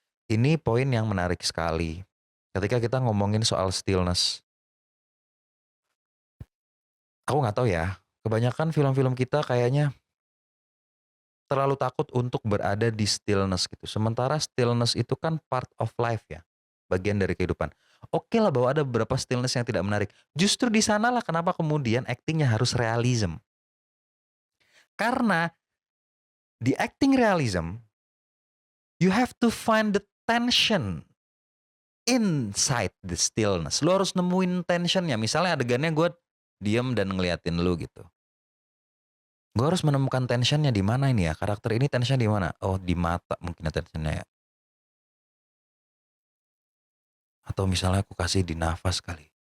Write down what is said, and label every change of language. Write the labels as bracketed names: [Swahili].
[Indonesian] Ini poin yang menarik sekali. Ketika kita ngomongin soal stillness, aku nggak tahu ya, kebanyakan film-film kita kayaknya terlalu takut untuk berada di stillness gitu. Sementara stillness itu kan [English] part of life [Indonesian] ya, bagian dari kehidupan. Oke lah bahwa ada beberapa stillness yang tidak menarik. Justru di sanalah kenapa kemudian actingnya harus realism. Karena di acting realism, [English] you have to find the tension inside the stillness. [Indonesian] Lu harus nemuin tensionnya. Misalnya adegannya gue diem dan ngeliatin lu gitu. Gue harus menemukan tensionnya di mana ini ya. Karakter ini tensionnya di mana? Oh di mata mungkin tensionnya ya. Atau misalnya aku kasih di nafas kali.